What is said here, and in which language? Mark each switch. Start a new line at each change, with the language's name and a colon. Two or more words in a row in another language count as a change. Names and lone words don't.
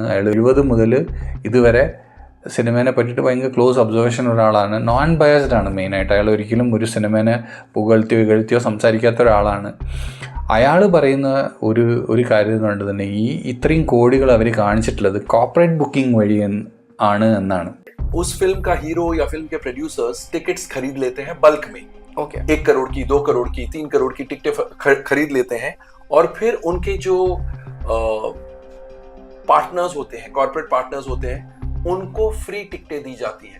Malayalam: അയാൾ 70 മുതൽ ഇതുവരെ സിനിമേനെ പറ്റിയിട്ട് ഭയങ്കര
English: close observation
Malayalam: ഒരാളാണ്.
English: non biased
Malayalam: ആണ് മെയിനായിട്ട്. അയാൾ ഒരിക്കലും ഒരു സിനിമേനെ പുകഴ്ത്തിയോ സംസാരിക്കാത്ത ഒരാളാണ്. അയാൾ പറയുന്ന ഒരു കാര്യം എന്ന് പറഞ്ഞിട്ട് തന്നെ ഇത്രയും കോടികൾ അവർ കാണിച്ചിട്ടുള്ളത്
English: corporate booking
Malayalam: വഴി ആണ് എന്നാണ്.
Hindi: उस फिल्म का हीरो या फिल्म के
English: producers tickets
Hindi: खरीद लेते हैं बल्क में. 1 करोड़ की, 2 करोड़ की, 3 करोड़ की टिकटें खरीद लेते हैं और फिर उनके जो पार्टनर्स होते हैं,
English: corporate partners
Hindi: होते हैं, उनको फ्री टिकटें दी जाती हैं.